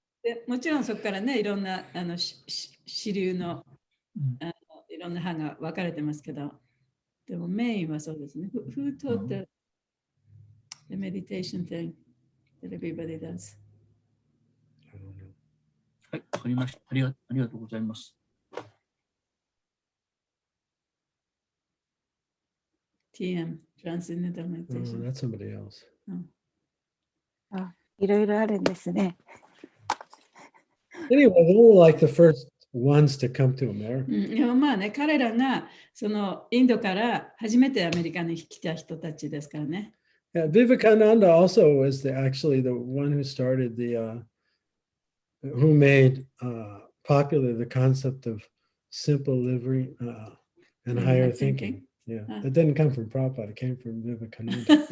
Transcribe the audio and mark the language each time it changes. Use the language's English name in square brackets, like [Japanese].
[Japanese] でもちろんそこからね、いろんな支流の、いろんな派が分かれてますけど、でもメインはそうですね。 [English] Who taught the meditation thing that everybody does? [Japanese] はい、わかりました。ありがとうございます。 [English] TM, Transcendental Meditation. That's somebody else. [Japanese] いろいろあるんですね。 [English] Anyway, they were like the first ones to come to America. [Japanese] でもまあね、彼らがそのインドから初めてアメリカに来た人たちですからね。 [English] Yeah, Vivekananda also was actually the one who started who made popular the concept of simple living and higher thinking. Yeah, it didn't come from Prabhupada, it came from Vivekananda.